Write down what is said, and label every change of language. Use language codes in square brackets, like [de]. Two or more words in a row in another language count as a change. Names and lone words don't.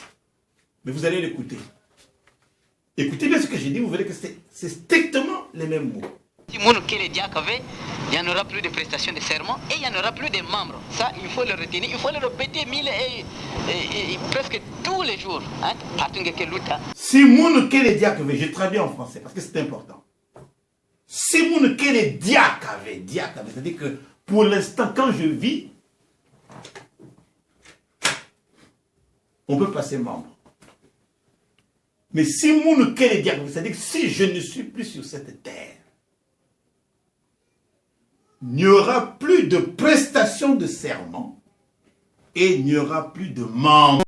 [fr] Mais vous allez l'écouter. Écoutez bien ce que j'ai dit, vous verrez que c'est strictement les mêmes mots. il n'y en aura plus de prestations de serment et il n'y en aura plus de membres. Ça, il faut le retenir, il faut le répéter presque tous les jours. Hein? [kg] Si moun kele diakave, [fr] je traduis en français parce que c'est important. [kg] Si moun kele diakave, [fr] c'est-à-dire que pour l'instant, quand je vis, on peut passer membre. [kg] Mais si moun kele diakave, [fr] c'est-à-dire que si je ne suis plus sur cette terre, il n'y aura plus de prestation de serment et il n'y aura plus de membres.